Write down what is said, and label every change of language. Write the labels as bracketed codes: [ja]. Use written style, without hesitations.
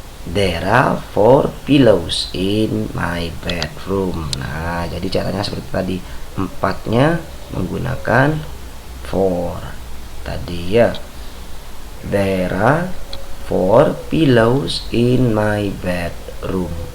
[en] There are 4 pillows in my bedroom. [id] Nah, jadi caranya seperti tadi. 4-nya menggunakan for tadi ya. [en] There are 4 pillows in my bedroom.